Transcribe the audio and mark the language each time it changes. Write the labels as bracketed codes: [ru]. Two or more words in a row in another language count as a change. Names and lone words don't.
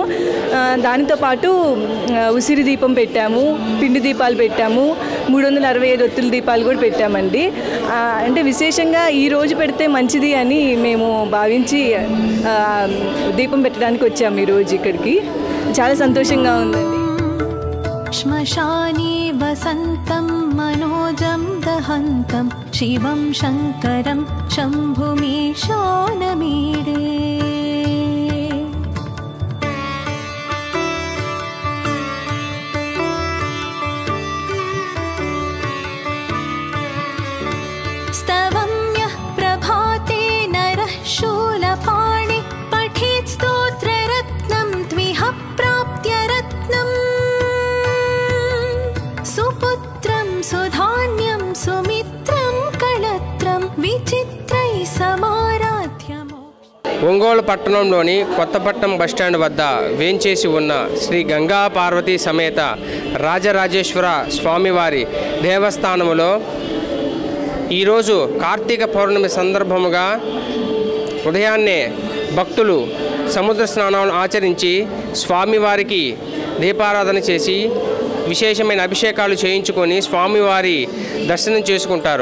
[te] దానితో పాటు ఉసిరి దీపం పెట్టాము, పిండి దీపాలు పెట్టాము, 365 ఒత్తుల దీపాలు కూడా పెట్టామండి. అంటే విశేషంగా ఈరోజు పెడితే మంచిది అని మేము భావించి దీపం పెట్టడానికి వచ్చాము ఈరోజు ఇక్కడికి. చాలా సంతోషంగా ఉందండి. [sa] श्मशाने वसन्तं मनोजं दहन्तं शिवं शङ्करं शम्भुमीशानमीडे स्तवं यः प्रभाते नरः शूलपाणि पठेत् स्तोत्ररत्नं त्विह प्राप्त्य रत्नम् सुपुत्रं सुधान्यं सुमित्रं कळत्रं विचित्रैः समाराध्यम् [te] ఒంగోలు పట్టణంలోని కొత్తపట్నం బస్టాండ్ వద్ద వేంచేసి ఉన్న శ్రీ గంగా పార్వతీ సమేత రాజరాజేశ్వర స్వామివారి దేవస్థానములో ఈరోజు కార్తీక పౌర్ణమి సందర్భముగా ఉదయాన్నే భక్తులు సముద్ర స్నానాలను ఆచరించి స్వామివారికి దీపారాధన చేసి విశేషమైన అభిషేకాలు చేయించుకొని స్వామివారి దర్శనం చేసుకుంటారు.